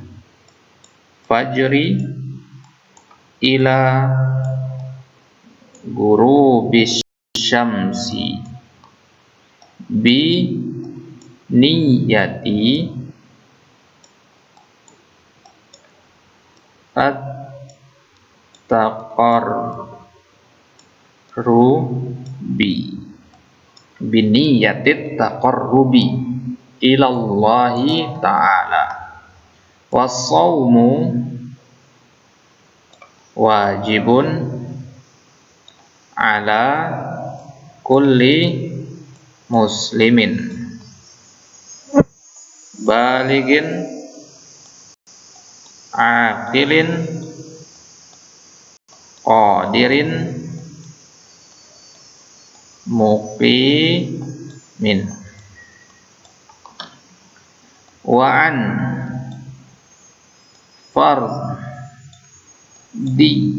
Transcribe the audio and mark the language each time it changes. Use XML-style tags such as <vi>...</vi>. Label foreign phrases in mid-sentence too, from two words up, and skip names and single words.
<ar>فجر إلى غروب الشمس بنية التقرب بنية التقرب إلى الله تعالى. والصوم واجب على كل مسلم بالغ عاقل قادر مقيم وعن فرد</ar>